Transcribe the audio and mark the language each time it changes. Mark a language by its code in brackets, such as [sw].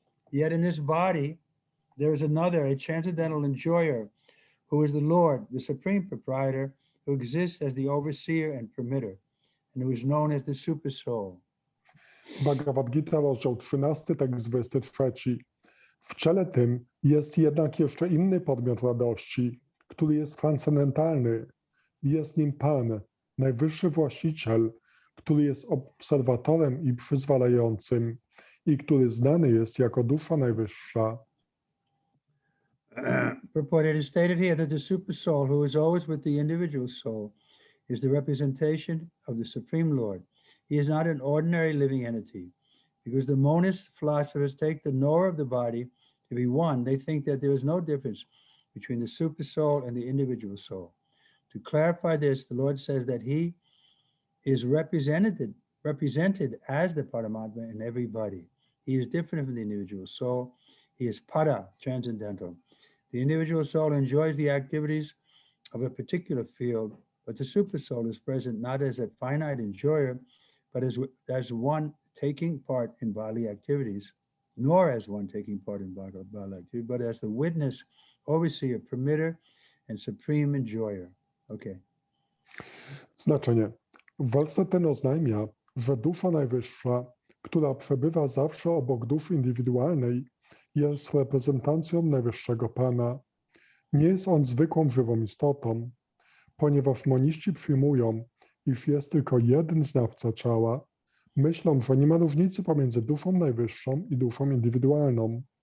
[en] Yet in this body there is another, a transcendental enjoyer, who is the Lord, the supreme proprietor, who exists as the overseer and permitter, and who is known as the super soul. [pl] Bhagavat Gita, rozdział 13, tekst 23. W ciele tym jest jednak jeszcze inny podmiot radości, który jest transcendentalny. Jest nim Pan, najwyższy właściciel, który jest obserwatorem i przyzwalającym i który znany jest jako dusza najwyższa. [en] Purport, it is stated here that the super soul, who is always with the individual soul, is the representation of the Supreme Lord. He is not an ordinary living entity. Because the monist philosophers take the knower of the body to be one, they think that there is no difference between the super soul and the individual soul. To clarify this, the Lord says that he is represented as the Paramatma in everybody. He is different from the individual soul. He is para, transcendental. The individual soul enjoys the activities of a particular field, but the super soul is present not as a finite enjoyer, but as one taking part in bodily activities, nor as one taking part in bodily activity, but as the witness, overseer, permitter, and supreme enjoyer. Okay. [pl] Znaczenie. Werset ten oznajmia, że dusza najwyższa, która przebywa zawsze obok duszy indywidualnej, jest reprezentacją najwyższego Pana. Nie jest on zwykłą żywą istotą, ponieważ moniści przyjmują, iż jest tylko jeden znawca ciała, myślą, że nie ma różnicy pomiędzy duszą najwyższą i duszą indywidualną.